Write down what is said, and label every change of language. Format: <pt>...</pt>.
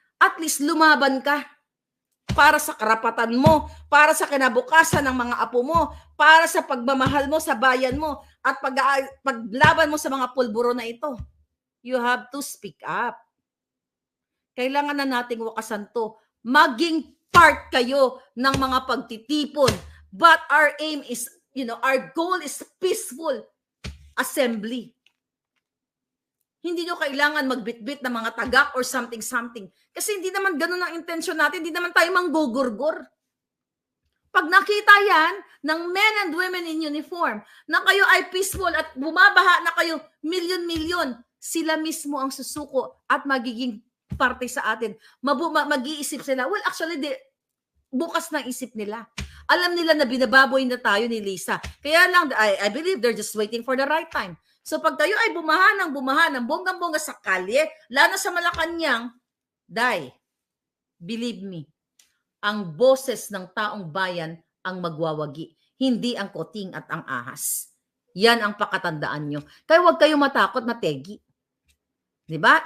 <tl>At least lumaban ka para sa karapatan mo, para sa kinabukasan ng mga apo mo, para sa pagmamahal mo sa bayan mo, at paglaban mo sa mga pulburo na ito.</tl> <en>You have to speak up.</en> <tl>Kailangan na nating wakasan to. Maging part kayo ng mga pagtitipon.</tl> <en>But our aim is, our goal is peaceful assembly.</en> <tl>Hindi nyo kailangan magbitbit ng mga tagak or something. Kasi hindi naman ganun ang intensyon natin. Hindi naman tayo manggugurgur. Pag nakita yan ng</tl> <en>men and women in uniform</en> <tl>na kayo ay peaceful at bumabaha na kayo milyon-milyon, sila mismo ang susuko at magiging parte sa atin. Mag-iisip sila. Well, actually, bukas na isip nila. Alam nila na binababoy na tayo ni Lisa. Kaya lang,</tl> <en>I believe they're just waiting for the right time.</en> <tl>So pag tayo ay bumaha ng bonggang-bongga sa kalye, lalo sa Malacanang,</tl> <en>believe me,</en> <tl>ang boses ng taong bayan ang magwawagi, hindi ang koting at ang ahas. Yan ang pakatandaan nyo. Kaya huwag kayong matakot, mategi. Diba?</tl>